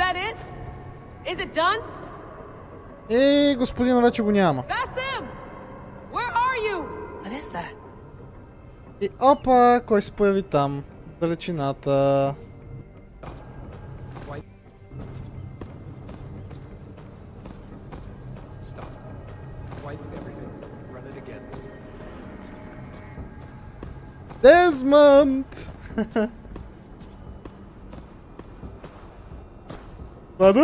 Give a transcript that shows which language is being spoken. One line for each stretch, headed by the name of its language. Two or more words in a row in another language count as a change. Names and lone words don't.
English: it? Is it done?
Bulgarian: Господина вече го няма.
English: Basim! Where are you? What is that?
Bulgarian: И опа, кой се появи там? Далечината.
English: Desmond! Brother?